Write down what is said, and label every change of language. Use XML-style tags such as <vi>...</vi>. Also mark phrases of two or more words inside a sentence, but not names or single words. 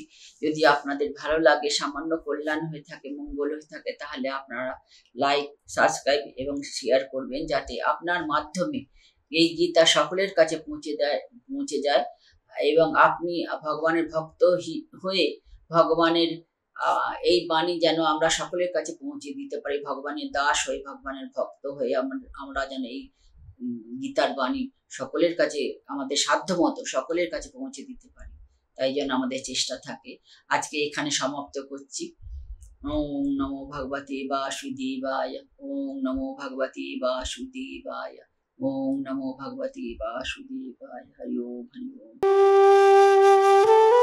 <bn>যদি আপনাদের ভালো লাগে, সামান্য কল্যাণ হয়ে থাকে, মঙ্গল হয়ে থাকে, তাহলে আপনারা লাইক, সাবস্ক্রাইব এবং শেয়ার করবেন, যাতে আপনার মাধ্যমে এই গীতা সকলের কাছে পৌঁছে যায় এবং আপনি ভগবানের ভক্ত হয়ে ভগবানের এই বাণী যেন আমরা সকলের কাছে পৌঁছে দিতে পারি। ভগবানের দাস হয়ে, ভগবানের ভক্ত হয়ে আমরা যেন এই গীতার বাণী সকলের কাছে, আমাদের সাধ্য মতো সকলের কাছে পৌঁছে দিতে পারি, তাই জন্য আমাদের চেষ্টা থাকে। আজকে এখানে সমাপ্ত করছি।</bn> <sa>ওম নমো ভগবতে বাসুদেবায়। ওম নমো ভগবতে বাসুদেবায়। ওম নমো ভগবতে বাসুদেবায়। হরি ওম, হরি ওম।</sa>